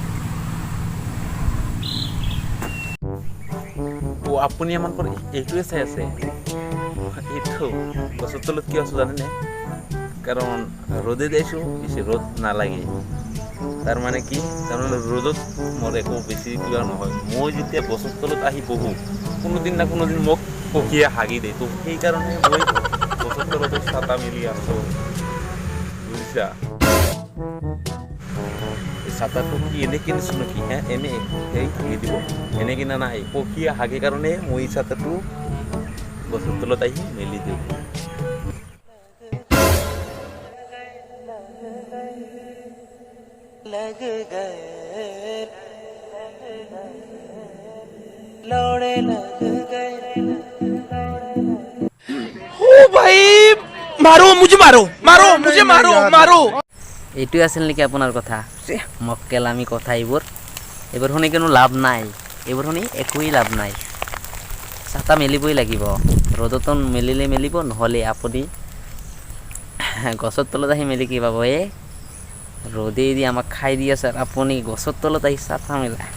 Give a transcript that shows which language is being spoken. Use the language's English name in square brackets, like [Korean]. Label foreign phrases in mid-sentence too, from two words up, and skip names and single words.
[Assamese] আপুনি আমাৰ পৰা এইটোৱে চাই আছে এইটো গছৰ তলত কিয় আছো জানেনে কাৰণ ৰ'দে দিছোঁ বেছি ৰ'দ নালাগে তাৰমানে কি তাৰমানে ৰ'দত মোৰ একো বেছি কিবা নহয় মই যেতিয়া গছৰ তলত আহি বহোঁ কোনোদিন না কোনোদিন মোক পক্ষীয়ে হাগি দিয়ে তো সেইকাৰণে মই গছৰ তলতে ছাতা মেলি আছোঁ বুজিছা এই ছাতাটো কি এনে কিনিছোঁ নেকি এনে সেই হাগি দিব এনে কিনা নাই পক্ষীয়ে হাগে কাৰণে মই ছাতাটো গছৰ তলত আহি মেলি দিওঁ [Hindi] लग गए लौड़े लग गए ओ भाई मारो मुझे मारो [Assamese] এইটোৱে আছিল নেকি আপোনাৰ কথা মক্কেলামি কথা এইবোৰ শুনি কোনো লাভ নাই এইবোৰ শুনি একোৱেই লাভ নাই ছাতা মেলিবই লাগিব ৰ'দত মেলিলে মেলিব নহ'লে আপুনি গছৰ তলত আহি মেলি কি পাব ৰ'দে দি আমাক খাই দি আছে আপুনি গছৰ তলত আহি ছাতা মেলা